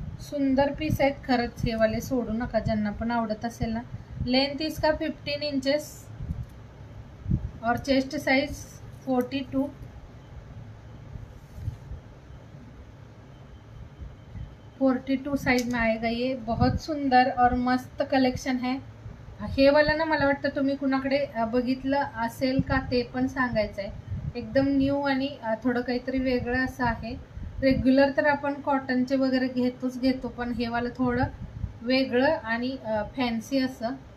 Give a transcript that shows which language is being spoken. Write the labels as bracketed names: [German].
[Marathi] सुंदर पीस आहेत खरंच हे वाले, सोडू नका ज्यांना पण आवडत असेल ना. [Hindi] लेंथ इसका 15 इंचेस और चेस्ट साइज 42. साइज में आएगा ये. बहुत सुंदर और मस्त कलेक्शन है. [Marathi] हे वाला ना मला वाटतं तुम्ही कुणाकडे बघितलं असेल का ते पण सांगायचं आहे. एकदम न्यू आणि थोडं काहीतरी वेगळं असं आहे. रेग्युलर तर आपण कॉटनचे वगैरे घेतो, पण हे वाला थोडं वेगळं आणि फॅन्सी असं.